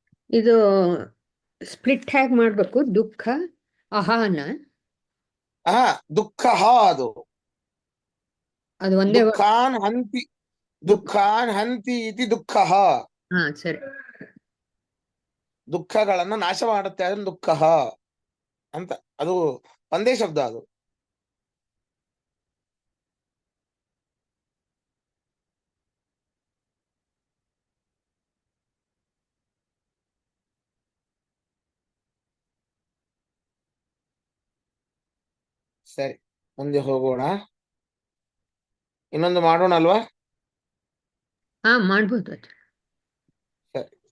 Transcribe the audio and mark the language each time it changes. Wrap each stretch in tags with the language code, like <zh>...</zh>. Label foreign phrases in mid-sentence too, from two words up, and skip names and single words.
<kn>ಇದು ಸ್ಪ್ಲಿಟ್ ಹೇಗೆ ಮಾಡಬೇಕು? ದುಃಖ ಅಹಾನ ಹಾ, ದುಃಖ ಅದು ಅದು ಒಂದೇ</kn> <sa>ದುಃಖಾನ್ ಹಂತಿ, ದುಃಖ. ದುಃಖಾನ್ ಹಂತಿ ಇತಿ ದುಃಖ.</sa> <kn>ಹಾ ಸರಿ. ದುಃಖಗಳನ್ನ ನಾಶ ಮಾಡುತ್ತೆ ಅದನ್ನ ದುಃಖ ಅಂತ. ಅದು ಒಂದೇ ಶಬ್ದ ಅದು. ಸರಿ, ಮುಂದೆ ಹೋಗೋಣ. ಇನ್ನೊಂದು ಮಾಡೋಣ ಅಲ್ವಾ? ಹಾ ಮಾಡ್ಬೋದು. ಸರಿ.</kn>